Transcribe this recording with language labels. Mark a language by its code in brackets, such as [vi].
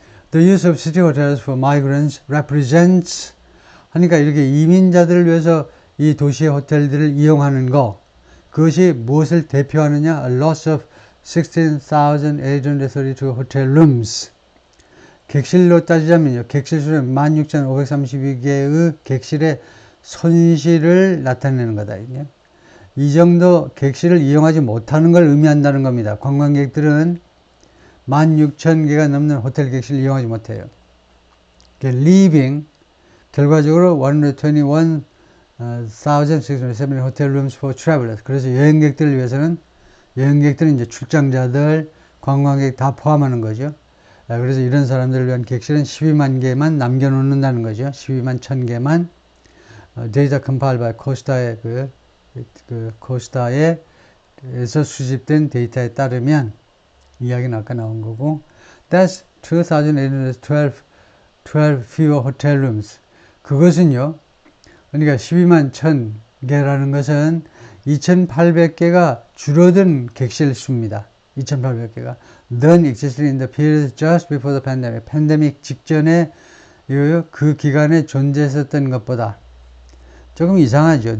[en] The use of city hotels for migrants represents [ko] 하니까 이렇게 이민자들을 위해서 이 도시의 호텔들을 이용하는 거, 그것이 무엇을 대표하느냐? [en] A loss of 16,832 hotel rooms. [ko] 객실로 따지자면요. 객실 수는 16,532개의 객실의 손실을 나타내는 거다. 이 정도 객실을 이용하지 못하는 걸 의미한다는 겁니다. 관광객들은 16,000개가 넘는 호텔 객실을 이용하지 못해요. [en] leaving, [ko] 결과적으로 [en] 121,607 hotel rooms for travelers. [ko] 그래서 여행객들을 위해서는, 여행객들은 이제 출장자들, 관광객 다 포함하는 거죠. 그래서 이런 사람들을 위한 객실은 12만 개만 남겨놓는다는 거죠. 12만 1000개만. 데이터 [en] compiled by [ko] 코스타의 코스타에서 수집된 데이터에 따르면, 이야기는 아까 나온 거고, [en] that's 2,812 fewer hotel rooms. [ko] 그것은요, 그러니까 12만 1000개라는 것은 2,800개가 줄어든 객실 수입니다. 2,800개가 [en] then existed in the period just before the pandemic. [ko] 팬데믹 직전에 그 기간에 존재했었던 것보다 조금 이상하죠.